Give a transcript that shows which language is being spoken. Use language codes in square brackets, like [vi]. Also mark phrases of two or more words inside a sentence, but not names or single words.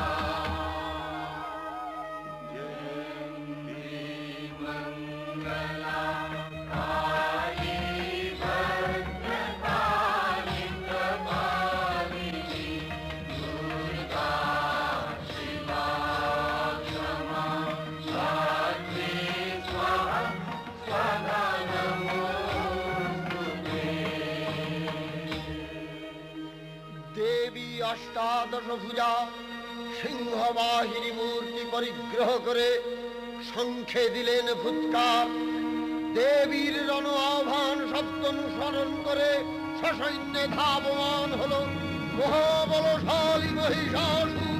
[sa] जयन्ती मङ्गला काली भद्रकाली कपालिनी दुर्गा शिवा क्षमा धात्री स्वाहा स्वधा नमोस्तुते। [bn] দেবী অষ্টাদশ ভুজা সিংহবাহিনী মূর্তি পরিগ্রহ করে শঙ্খে দিলেন ফুৎকার। দেবীর রণ আহ্বান শব্দ অনুসরণ করে সসৈন্যে ধাবমান হল মহাবলশালী মহিষাসুর।